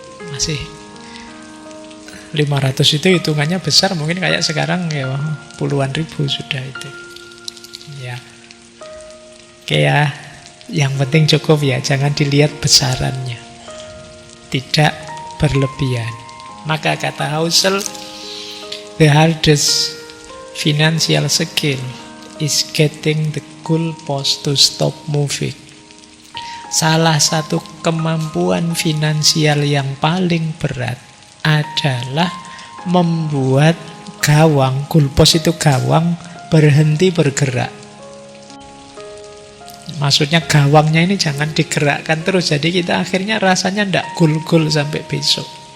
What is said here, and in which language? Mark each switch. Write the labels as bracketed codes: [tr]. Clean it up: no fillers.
[id] Masih 500 itu hitungannya besar, mungkin kayak sekarang ya puluhan ribu sudah itu. Ya. Oke ya, yang penting cukup ya, jangan dilihat besarannya. Tidak berlebihan. Maka kata [en] Housel, the hardest financial skill is getting the goalpost to stop moving. [id] Salah satu kemampuan finansial yang paling berat adalah membuat gawang, goalpost itu gawang, berhenti bergerak. Maksudnya gawangnya ini jangan digerakkan terus, jadi kita akhirnya rasanya ndak gol-gol sampai besok.